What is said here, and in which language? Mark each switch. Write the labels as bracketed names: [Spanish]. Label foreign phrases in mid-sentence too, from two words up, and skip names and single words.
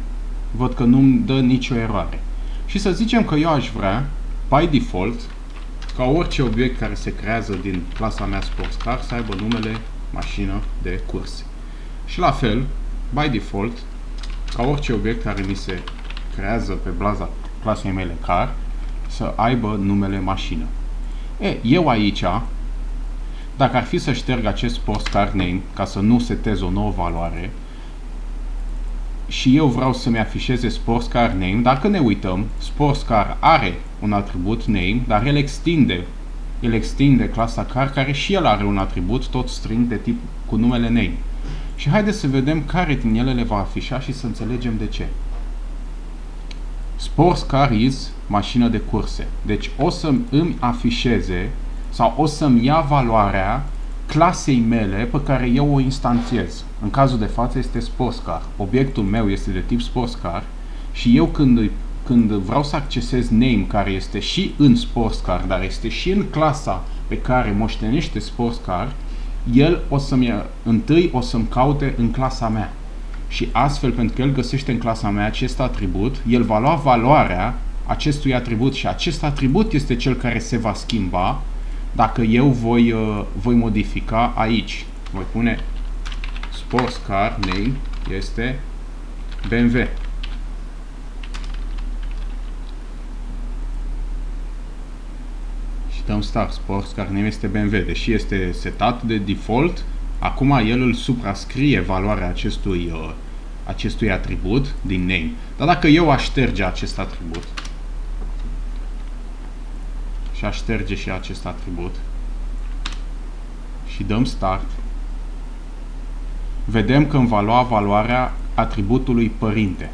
[Romanian] Văd că nu-mi dă nicio eroare. Și să zicem că eu aș vrea, [English] by default, [Romanian] ca orice obiect care se creează din clasa mea [English] sports car [Romanian] să aibă numele mașină de curse. Și la fel, [English] by default, [Romanian] ca orice obiect care mi se creează pe baza clasei mele car, să aibă numele mașină. Eu aici, dacă ar fi să șterg acest [English] sports car name, [Romanian] ca să nu setez o nouă valoare, și eu vreau să-mi afișeze [English] sports car name, [Romanian] dacă ne uităm, [English] sports car [Romanian] are un atribut name, dar el extinde clasa car, care și el are un atribut, tot string de tip cu numele name. Și haideți să vedem care din ele le va afișa și să înțelegem de ce. [English] Sports car is [Romanian] mașină de curse. Deci o să îmi afișeze sau o să-mi ia valoarea clasei mele pe care eu o instanțiez. În cazul de față este [English] sports car. [Romanian] Obiectul meu este de tip [English] sports car [Romanian] și eu când vreau să accesez name care este și în [English] sports car, [Romanian] dar este și în clasa pe care moștenește [English] sports car, [Romanian] el întâi o să-mi caute în clasa mea. Și astfel, pentru că el găsește în clasa mea acest atribut, el va lua valoarea acestui atribut și acest atribut este cel care se va schimba dacă eu voi modifica aici. Voi pune [English] sports car name [Romanian] este BMW. Și dăm start. [English] Sports car name este BMW. [Romanian] Deși este setat de default, acum el îl suprascrie valoarea acestui atribut din name. Dar dacă eu aș șterge acest atribut și aș șterge și acest atribut și dăm start, vedem că îmi va lua valoarea atributului părinte.